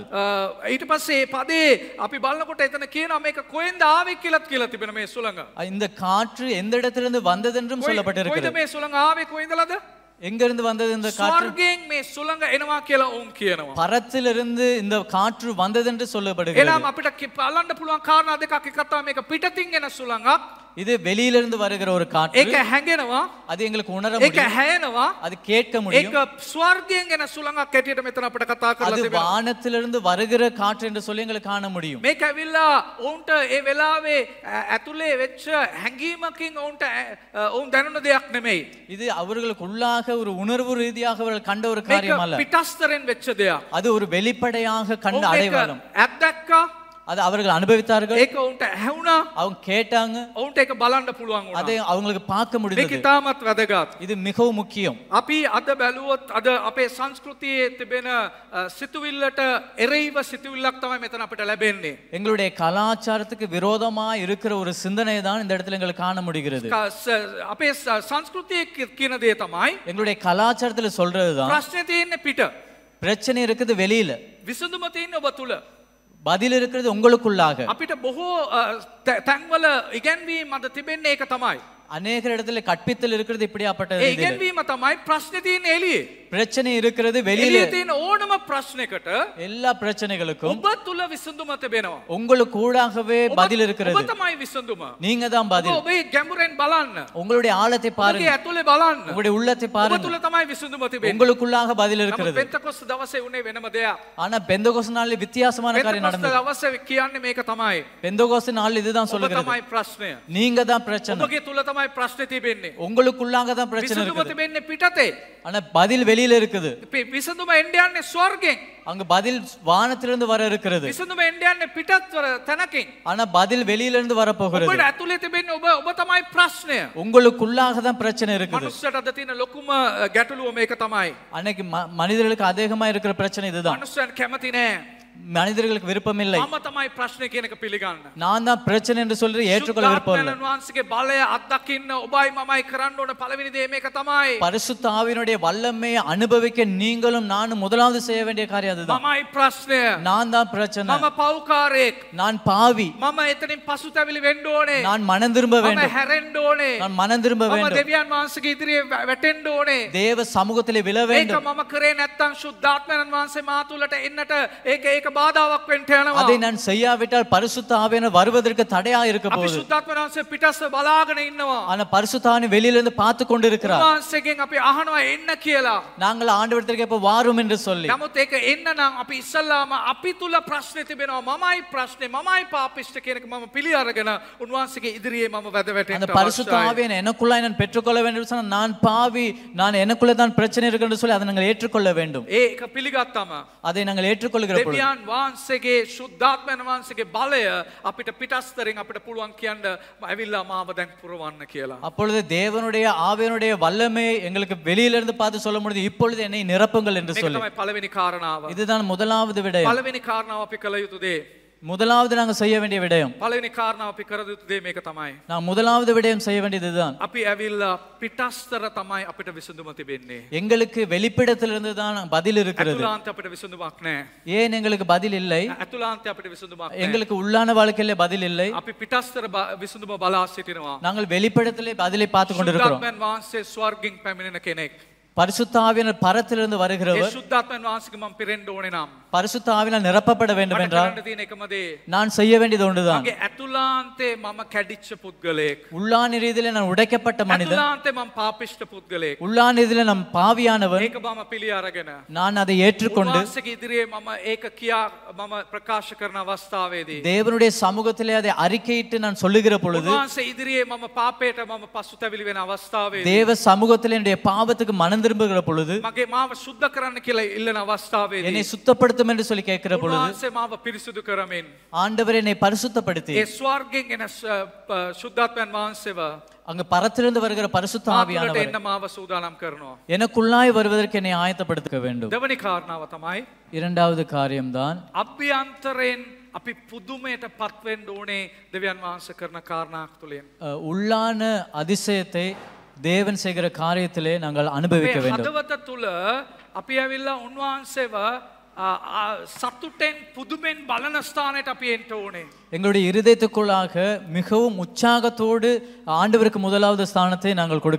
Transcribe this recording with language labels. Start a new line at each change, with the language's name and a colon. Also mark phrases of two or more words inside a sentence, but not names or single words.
Sinhala: ඊට පස්සේ මේ පදේ අපි බලනකොට එතන කියනවා මේක කොහෙන්ද ආවේ කියලා තිබෙන මේ සුළඟ.
Tamil: இந்த காற்று எந்த இடத்திலிருந்து வந்தது என்றும்
Sinhala: කොයිද
Tamil: சொல்லப்பட்டிருக்கிறது.
Sinhala: මේ සුළඟ ආවේ කොයින්දලද?
Tamil: எங்கிருந்து வந்தது இந்த காற்று?
Sinhala: ස්වර්ගයෙන් මේ සුළඟ එනවා කියලා ඔවුන් කියනවා.
Tamil: பரத்திலிருந்து இந்த காற்று வந்தது என்று சொல்லப்படுகிறது.
Sinhala: එනම් අපිට බලන්න පුළුවන් කාරණා දෙකක්. එකක් තමයි මේක පිටතින් එන සුළඟක්.
Tamil: இது வெளியிலிருந்து வருகிற ஒரு காற்று.
Sinhala: ඒක හැඟෙනවා.
Tamil: அது எங்களுக்கு உணர
Sinhala: ඒක
Tamil: முடியும்.
Sinhala: හැයෙනවා.
Tamil: அது கேட்க முடியும்.
Sinhala: ඒක ස්වර්ගයෙන් එන සුළඟක් ඇටියට මෙතන අපිට කතා කරලා
Tamil: அது
Sinhala: තිබෙනවා.
Tamil: வானத்திலிருந்து வருகிற காற்று என்று சொல்லி எங்களுக்கு காண முடியும்.
Sinhala: මේක ඇවිල්ලා ඔවුන්ට ඒ වෙලාවේ ඇතුලේ වෙච්ච හැඟීමකින් ඔවුන්ට ඔවුන් දැනුන දෙයක් නෙමෙයි.
Tamil: இது அவர்களுக்குள்ளாக ஒரு உணர்வு ரீதியாக அவர்கள் கண்ட ஒரு
Sinhala: මේක
Tamil: காரியம் அல்ல.
Sinhala: පිටස්තරෙන් වෙච්ච දෙයක්.
Tamil: அது ஒரு வெளிப்படையாக கண்ட
Sinhala: ඔවුන් ඒක
Tamil: அடையாளம்.
Sinhala: අත්දැක්කා.
Tamil: அது அவர்கள் அனுபவித்தார்கள்.
Sinhala: ඒක ඔවුන්ට ඇහුණා.
Tamil: அவங்க கேட்டாங்க.
Sinhala: ඔවුන්ට ඒක බලන්න පුළුවන් වුණා.
Tamil: அதை அவங்களுக்கு பார்க்க
Sinhala: මේක
Tamil: முடிந்தது.
Sinhala: ඉතාමත් වැදගත්.
Tamil: இது மிகவும் முக்கியம்.
Sinhala: අපි අද බැලුවොත් අද අපේ සංස්කෘතියේ තිබෙන සිතුවිල්ලට එරෙහිව සිතුවිල්ලක් තමයි මෙතන අපිට ලැබෙන්නේ.
Tamil: எங்களுடைய கலாச்சாரத்துக்கு விரோதமா இருக்கிற ஒரு சிந்தனை தான் இந்த இடத்துல எங்களுக்கு காண முடிகிறது.
Sinhala: අපේ සංස්කෘතියේ කියන දේ තමයි
Tamil: எங்களுடைய கலாச்சாரத்துல சொல்றதுதான்
Sinhala: ප්‍රශ්නේ තියෙන්නේ පිට.
Tamil: பிரச்சனை இருக்குது வெளியில,
Sinhala: විසඳුම තියෙන්නේ ඔබ තුල.
Tamil: பதில் இருக்கிறது உங்களுக்குள்ளாக.
Sinhala: අපිට බොහෝ තැන්වල ඉගැන්වීම් අද තිබෙන්නේ ඒක තමයි.
Tamil: அநேக இடத்துல கற்பித்தல் இருக்கிறது இப்படியாப்பட்டது.
Sinhala: ඒ ඉගැන්වීම තමයි ප්‍රශ්නේ තියෙන්නේ එළියේ.
Tamil: பிரச்சனை இருக்கிறது வெளியில.
Sinhala: එළියේ තියෙන ඕනම ප්‍රශ්නයකට
Tamil: எல்லா பிரச்சனைகளுக்கும்
Sinhala: ඔබ තුල විසඳුම තිබෙනවා.
Tamil: உங்களுக்கு கூடாகவே பதில் இருக்கிறது.
Sinhala: ඔබ තමයි විසඳුම.
Tamil: நீங்க தான் பதில்.
Sinhala: ඔබ ඔබේ ගැඹුරෙන් බලන්න.
Tamil: உங்களுடைய ஆழத்தை
Sinhala: ඔබගේ
Tamil: பாருங்க.
Sinhala: ඇතුලේ බලන්න.
Tamil: உங்களுடைய உள்ளத்தை
Sinhala: ඔබ
Tamil: பாருங்க.
Sinhala: තුල තමයි විසඳුම තිබෙන්නේ.
Tamil: உங்களுக்குள்ளாக பதில்
Sinhala: නමුත්
Tamil: இருக்கிறது.
Sinhala: පෙන්තකොස්ත දවසේ උනේ වෙනම දෙයක්.
Tamil: ஆனா பெந்தகோஸ்து நாளில் வித்தியாசமான காரியம்
Sinhala: පෙන්තකොස්ත
Tamil: நடந்தது.
Sinhala: දවසේ කියන්නේ මේක තමයි.
Tamil: பெந்தகோஸ்து நாளில் இதுதான்
Sinhala: ඔබ
Tamil: சொல்லுகிறது.
Sinhala: තමයි ප්‍රශ්නය.
Tamil: நீங்க தான் பிரச்சனை.
Sinhala: ඔබගේ තුල තමයි ප්‍රශ්නේ තිබෙන්නේ.
Tamil: உங்களுக்குள்ளாக தான் பிரச்சனை
Sinhala: විසඳුම
Tamil: இருக்குது.
Sinhala: තිබෙන්නේ පිටතේ.
Tamil: ஆனா பதில் வெளியில இருக்குது.
Sinhala: විසඳුම එන්න යන්නේ ස්වර්ගෙන්.
Tamil: அங்க பதில் வானத்திலிருந்து வர இருக்கிறது.
Sinhala: විසඳුම එන්න යන්නේ පිටත් තැනකින්.
Tamil: ஆனா பதில் வெளியிலிருந்து வர போகிறது.
Sinhala: ඔබට ඇතුලේ තිබෙන්නේ ඔබ තමයි ප්‍රශ්නය.
Tamil: உங்களுக்குள்ளாக தான் பிரச்சனை இருக்குது.
Sinhala: මනුස්සයට අද තියෙන ලොකුම ගැටලුව මේක තමයි.
Tamil: அன்னைக்கு மனிதர்களுக்கு அதிகமா இருக்கிற பிரச்சனை இதுதான்.
Sinhala: මනුස්සයන් කැමති නෑ.
Tamil: மனிதர்களுக்கு விருப்பம் இல்லை.
Sinhala: මම තමයි ප්‍රශ්නේ කියන එක පිළිගන්න.
Tamil: நான் தான் பிரச்சனை என்று சொல்லி ஏற்றுக்கொள்ள விருப்பம் இல்லை.
Sinhala: සුද්ධාත්මයන් වහන්සේගේ බලය අත්දකින්න ඔබයි මමයි කරන්න ඕන පළවෙනි දේ මේක තමයි.
Tamil: பரிசுத்த ஆவியினுடைய வல்லமையை அனுபவிக்க நீங்களும் நானும் முதலாவது செய்ய வேண்டிய காரியம் அதுதான்.
Sinhala: මමයි ප්‍රශ්නය.
Tamil: நான் தான் பிரச்சனை.
Sinhala: මම පව්කාරයෙක්.
Tamil: நான் பாவி.
Sinhala: මම එතනින් පසුතැවිලි වෙන්න ඕනේ.
Tamil: நான் மனம் திரும்ப
Sinhala: මම
Tamil: வேண்டும்.
Sinhala: හැරෙන්න ඕනේ.
Tamil: நான் மனம் திரும்ப
Sinhala: මම
Tamil: வேண்டும்.
Sinhala: දෙවියන් වහන්සේගේ ඉදිරියේ වැටෙන්න ඕනේ.
Tamil: தேவ சமூகத்திலே விழ
Sinhala: ඒක
Tamil: வேண்டும்.
Sinhala: මම කරේ නැත්තම් සුද්ධාත්මයන් වහන්සේ මා තුළට එන්නට ඒක බාධාවක් වෙන්න යනවා.
Tamil: அதை நான் செய்யாவிட்டால் பரிசுத்த ஆவியானவர் வருவதற்கு தடையா இருக்க
Sinhala: අපි
Tamil: போகுது.
Sinhala: සුද්ධාත්මයන් වහන්සේ පිටස්ස බලාගෙන ඉන්නවා.
Tamil: ஆனா பரிசுத்த ஆவியானவர் வெளியிலிருந்து பார்த்து கொண்டிருக்கிறார்.
Sinhala: උන්වහන්සේගෙන් අපි අහනවා එන්න කියලා.
Tamil: நாங்கள் ஆண்டவரிடத்திற்கு எப்ப வாரும் என்று சொல்லி.
Sinhala: නමුත් ඒක එන්න නම් අපි ඉස්සල්ලාම අපි තුල ප්‍රශ්නේ තිබෙනවා. මමයි ප්‍රශ්නේ, මමයි පාපිෂ්ඨ කියන එක මම පිළි අරගෙන උන්වහන්සේගේ ඉදිරියේ මම වැද වැටෙන්න
Tamil: அந்த பரிசுத்த ஆவியானவர் எனக்குள்ளாய் நான் பெற்றுக்கொள்ள வேண்டும் என்று சொன்னால் நான் பாவி, நான் எனக்குள்ள தான் பிரச்சனை இருக்கு என்று சொல்லி அதை நாங்கள் ஏற்றுக்கொள்ள வேண்டும்.
Sinhala: ඒක පිළිගත්තම
Tamil: அதை நாங்கள் ஏற்றுக்கொள்கிற பொழுது
Sinhala: දෙවියන් වහන්සේගේ සුද්ධාත්මයන් වහන්සේගේ බලය අපිට පිටස්තරින් අපිට පුළුවන් කියන්න ඇවිල්ලා මාව දැන් පුරවන්න කියලා.
Tamil: அப்பொழுது தேவனுடைய ஆவியானுடைய வல்லமை எங்களுக்கு வெளியிலிருந்து பார்த்து சொல்ல முடியுது, இப்பொழுது என்னை நிரப்புங்கள் என்று
Sinhala: මේක
Tamil: சொல்லி.
Sinhala: තමයි පළවෙනි කාරණාව.
Tamil: இதுதான் முதலாவது விடயம்.
Sinhala: පළවෙනි කාරණාව අපි කළ යුතු දේ.
Tamil: முதலாவது நாங்க செய்ய வேண்டிய விடயம்
Sinhala: පළවෙනි කාරණාව අපි කර යුතු දේ මේක තමයි.
Tamil: நான் முதலாவது விடயம் செய்ய வேண்டியது இதுதான்.
Sinhala: අපි ඇවිල්ලා පිටස්තර තමයි අපිට විසඳුම තිබෙන්නේ.
Tamil: எங்களுக்கு வெளிப்பிடத்திலிருந்து தான் பதில் இருக்கிறது.
Sinhala: ඇතුළාන්තේ අපිට විසඳුමක් නැහැ.
Tamil: ஏன் எங்களுக்கு பதில் இல்லை?
Sinhala: ඇතුළාන්තේ අපිට විසඳුමක් නැහැ.
Tamil: எங்களுக்கு உள்ளான வாழ்க்கையில பதில் இல்லை.
Sinhala: අපි පිටස්තර විසඳුම බලා සිටිනවා.
Tamil: நாங்கள் வெளிப்படத்திலே பதிலை பார்த்து கொண்டிருக்கிறோம்.
Sinhala: සුද්ධාත්මයන් වහන්සේ ස්වර්ගයෙන් පැමිණෙන කෙනෙක්.
Tamil: பரிசுத்த ஆவியானவர் பரத்திலிருந்து
Sinhala: ඒ
Tamil: வருகிறவர்.
Sinhala: සුද්ධාත්මයන් වහන්සේගේ මම පිරෙන්න ඕනේ නම්
Tamil: பரிசுத்த ஆவியால் நிரப்பப்பட வேண்டும்
Sinhala: මට
Tamil: என்றால்
Sinhala: කරන්න තියෙන එකම දේ
Tamil: நான் செய்ய வேண்டியது ஒன்றுதான்.
Sinhala: මගේ ඇතුළාන්තේ මම කැඩිච්ච පුද්ගලයෙක්.
Tamil: உள்ளான ரீதியிலே நான் உடைக்கப்பட்ட மனிதன்.
Sinhala: ඇතුළාන්තේ මම පාපිෂ්ඨ පුද්ගලයෙක්.
Tamil: உள்ளான ரீதியிலே நான் பாவியானவன்.
Sinhala: ඒක මම පිළි අරගෙන
Tamil: நான் அதை ஏற்றுக்கொண்டு
Sinhala: උන්වහන්සේගේ ඉදිරියේ මම ඒක කියා මම ප්‍රකාශ කරන අවස්ථාවේදී
Tamil: தேவனுடைய சமூகத்திலே அதை அறிக்கையிட்டு நான் சொல்லுகிற பொழுது
Sinhala: උන්වහන්සේ ඉදිරියේ මම පාපයට මම පසුතැවිලි වෙන අවස්ථාවේදී
Tamil: தேவ சமூகத்திலே என்னுடைய பாவத்துக்கு மனம் திரும்புகிற பொழுது
Sinhala: මගේ මාව සුද්ධ කරන්න කියලා ඉල්ලන අවස්ථාවේදී
Tamil: என்னை சுத்தப்படுத்தும் என்று சொல்லி கேட்கிற பொழுது
Sinhala: උන්වහන්සේ මාව පිරිසුදු කරමින්
Tamil: ஆண்டவர் என்னை பரிசுத்தப்படுத்தி
Sinhala: ඒ ස්වර්ගයෙන් එන සුද්ධාත්මයන් වහන්සේව
Tamil: அங்க பரத்திலிருந்து வருகிற பரிசுத்த
Sinhala: මාතුලට
Tamil: ஆவியானவர்
Sinhala: එන්න මාව සූදානම් කරනවා.
Tamil: எனக்குள்ளாய் வருவதற்கு என்னை ஆயத்தப்படுத்த வேண்டும்.
Sinhala: දෙවනි කාරණාව තමයි
Tamil: இரண்டாவது காரியம்தான்
Sinhala: අභ්‍යන්තරයෙන් අපි පුදුමයට පත් වෙන්න ඕනේ දෙවියන් වහන්සේ කරන කාරණාක් තුලින්.
Tamil: உள்ளான அதிசயத்தை தேவன் செய்கிற காரியத்திலே நாங்கள் அனுபவிக்க வேண்டும்.
Sinhala: හදවත තුල අපි ඇවිල්ලා උන්වහන්සේව සතුටෙන් පුදුමෙන් බලන ස්ථානයට අපි එන්න ඕනේ.
Tamil: எங்களுடைய இருதயத்துக்குள்ளாக மிகவும் உற்சாகத்தோடு ஆண்டவருக்கு முதலாவது ஸ்தானத்தை நாங்கள் கொடுக்க